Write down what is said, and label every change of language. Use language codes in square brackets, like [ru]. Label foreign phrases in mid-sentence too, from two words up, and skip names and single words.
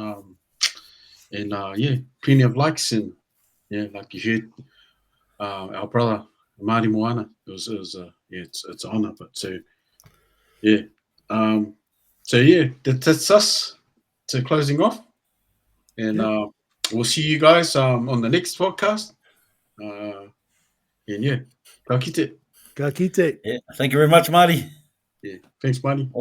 [en] Plenty of likes, and like you heard, our brother Māori Moana. It's an honor. But that's us to closing off, and we'll see you guys on the next podcast. [mi] Ka kite. Ka kite. [en] Yeah, thank you very much, Marty. Yeah, thanks, Marty.